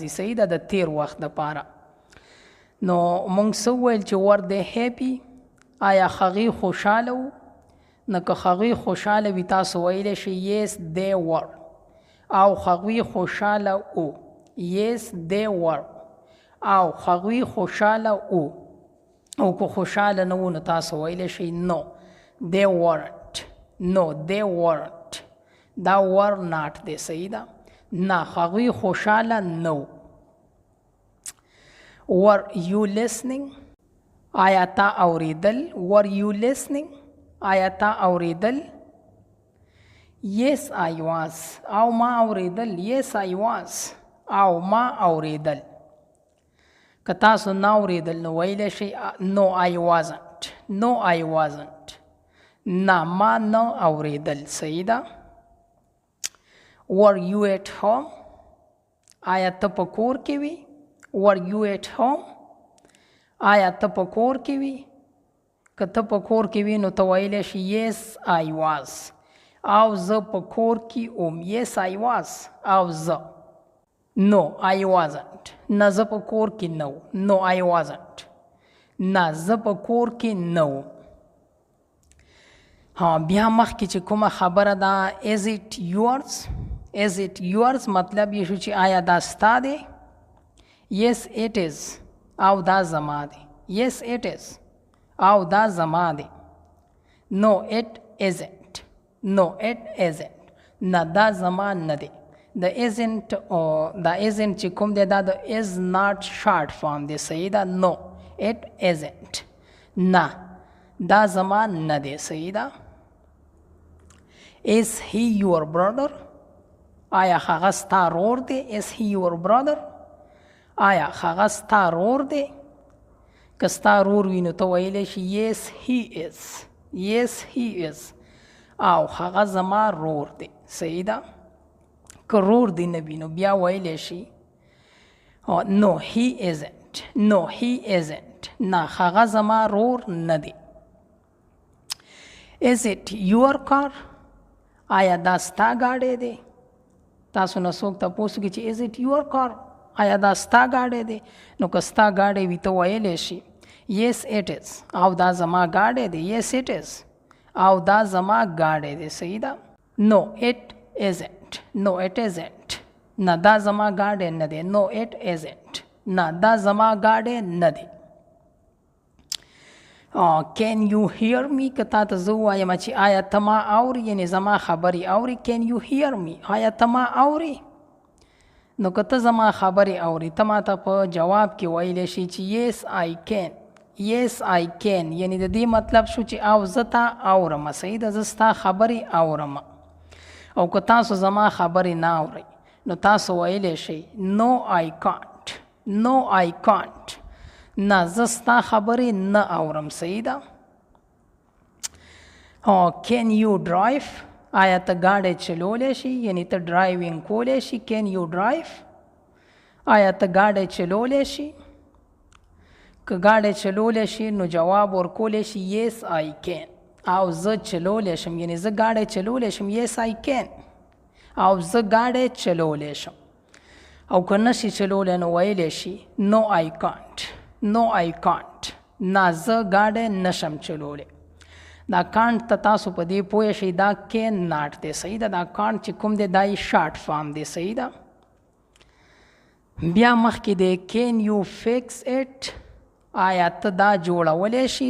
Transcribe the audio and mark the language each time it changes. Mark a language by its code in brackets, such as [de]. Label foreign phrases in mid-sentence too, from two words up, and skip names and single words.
[ps] صحیح ده؟ د تیر وخت د پاره نو مونږ څه وویل چې [en] were they happy. [ps] آیا هغوی خوشحاله و؟ نو که هغوی خوشحاله وي تاسو ویلی شئ [en] yes they were. [ps] او هغوی خوشحاله و. [en] yes they were. [ps] او هغوی خوشحاله و. او که خوشحاله نه و نو تاسو ویلی شئ [en] no they weren't. no they weren't. دا were not [ps] دی. صحیح ده؟ نه هغوی خوشحاله نه و. [en] were you listening؟ [ps] آیا تا اوریدل؟ [en] were you listening؟ [ps] آیا تا اوریدل؟ [en] yes I was. [ps] او ما اوریدل. [en] yes I was. [ps] او ما اوریدل. که تاسو نه اوریدل نو ویلی شئ [en] no I wasn't. no I wasn't. [ps] نه ما نه اوریدل. صحیح ده؟ [en] were you at home؟ [ps] آیا ته په کور کې وی؟ [en] were you at home؟ [ps] آیا ته په کور کې وی؟ که ته په کور کې وی نو ته ویلی شي [en] yes I was. [ps] او زه په کور کې وم. [en] yes I was. [ps] او زه [en] no I wasn't. [ps] نه زه په کور کې نه وم. [en] no I wasn't. [ps] نه زه په کور کې نه وم. بیا مخکې چې کومه خبره ده [en] is it yours؟ is it yours [ps] مطلب یې شو چې آیا دا ستا دی. [en] yes it is [ps] او دا زما دی. [en] yes it is [ps] او دا زما دی. [en] no it isn't no it isn't [ps] نه دا زما نه دی. [en] the isn't [ps] دا isn't چې کوم دی دا د [en] is not short form [ps] دی. صحیح ده. [en] no it isn't [ps] نه دا زما نه دی. صحیح ده. [en] is he your brother [ps] آیا هغه ستا رور دی. [en] is he your brother [ps] آیا هغه ستا رور دی. که ستا رور وي نو ته ویلی شي [en] yes he is yes he is [ps] او هغه زما رور دی. صحیح ده. که رور دی نه وي نو بیا ویلی شي [en] no he isn't no he isn't [ps] نه هغه زما رور نه دی. [en] is it your car [ps] آیا دا ستا ګاډی دی. تاسو نه څوک تپوس کوي چې [en] is it your car [ps] آیا دا ستا ګاډی دی. نو که ستا ګاډی وي ته ویلی شي [en] yes it is [ps] او دا زما ګاډی دی. [en] yes it is [ps] او دا زما ګاډی دی. صحیح ده. [en] no it isn't no it isn't [ps] نه دا زما ګاډی نه دی. [en] no it isn't [ps] نه دا زما ګاډی نه دی. [en] can you hear me [ps] که تا ته زه ووایم چې آیا ته ما اوري یعنې زما خبرې اوري. [en] can you hear me [ps] آیا ته ما اوري. نو که ته زما خبرې اوري ته ما ته په جواب کې ویلی شي چې [en] yes I can yes I can [ps] یعنې د دې مطلب شو چې او زه تا اورم. صحیح ده. زه ستا خبرې اورم. او که تاسو زما خبرې نه اورئ نو تاسو ویلی شئ [en] no I can't no I can't [ps] نه زه ستا خبرې نه اورم. صحیح ده. [en] can you drive [ps] آیا ته ګاډی چلولی شي یعنې ته ډرایوینګ کولی شي. [en] can you drive [ps] آیا ته ګاډی چلولی شي. که ګاډی چلولی شي نو جواب ورکولی شي [en] yes I can [ps] او زه چلولی شم یعنې زه ګاډی چلولی شم. [en] yes I can [ps] او زه ګاډی چلولی شم. او که نشي چلولی نو ویلی شي [en] no I can't no I can't [ps] نه زه ګاډی نشم چلولی. دا کانټ ته تاسو په دې پوه شئ دا [en] can not [ps] دی. صحیح ده. دا کانټ چې کوم دی دا یې [en] short form [ps] دی. صحیح ده. بیا مخکې دی [en] can you fix it [ps] آیا ته دا جوړولی شي.